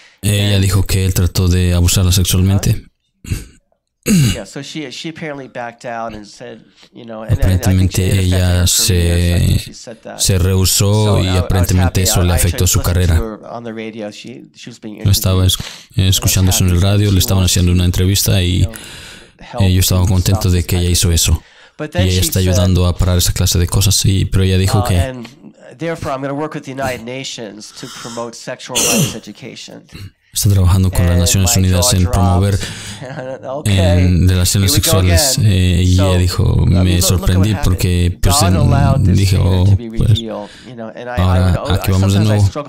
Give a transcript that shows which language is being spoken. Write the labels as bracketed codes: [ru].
[es] Ella dijo que él trató de abusarla sexualmente. [en] Yeah, so she apparently backed out and said, and [es] Aparentemente ella se rehusó y aparentemente eso le afectó su carrera. Yo estaba escuchando eso en el radio, le estaban haciendo una entrevista y yo estaba contento de que ella hizo eso. Y ella está ayudando a parar esa clase de cosas, pero ella dijo que [en] therefore I'm going to work with the United Nations to promote sexual rights education. [es] Está trabajando con las Naciones Unidas en promover en relaciones sexuales. Y ella dijo, me sorprendí porque pues, dije, pues, ahora aquí vamos de nuevo.